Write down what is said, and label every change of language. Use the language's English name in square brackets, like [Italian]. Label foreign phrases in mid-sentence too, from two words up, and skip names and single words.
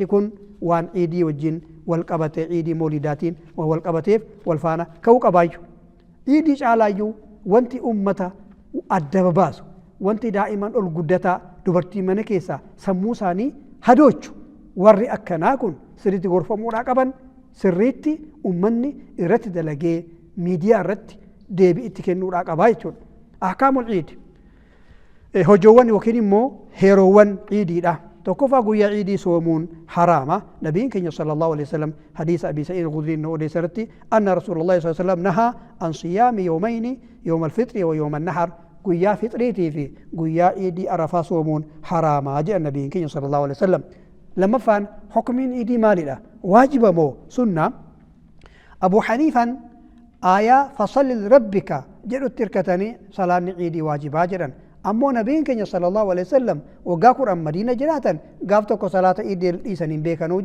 [Oromo] kun waan ciidii wajjin wal qabatee ciidii moolidaatiin wal qabateef wal faana ka'uu qabaayyu ciidii caalaayyuu wanti ummata adda babaasu wanti daa'iman ol guddataa dubartii mana keessaa sammuu isaanii hadoochu warri akkanaa kun sirriitti gorfamuudhaa qaban sirriitti ummanni irratti dalagee miidiyaa irratti deebii itti kennuudhaa qabaa jechuudha [Arabic] أحكام العيد [Oromo] hojoowwan yookiin immoo heeroowwan ciidiidha tokkoffaa guyyaa ciidii soomuun haraama nabiin keenya [Arabic] صلى الله عليه وسلم [Oromo] hadiisa abi sa'id al-khudri nu odeessarratti [Arabic] أن رسول الله صلى الله عليه وسلم نهى عن صيام يومين يوم الفطر ويوم النحر [Oromo] guyyaa fitriitii fi guyyaa ciidii arafaa soomuun haraamaa jedha nabiin keenya [Arabic] صلى الله عليه وسلم [Oromo] lamaffaan hukmiin ciidii maalidha waajiba moo sunna abu haniifan aayaa [Arabic] فصل لربك [Oromo] jedhutti hirkatanii salaanni ciidii waajibaa jedhan ammoo nabiin keenya [Arabic] صلى الله عليه وسلم [Oromo] waggaa kudhan madiina jiraatan gaaf tokko salaata ciidii dhiisaniin beekanuu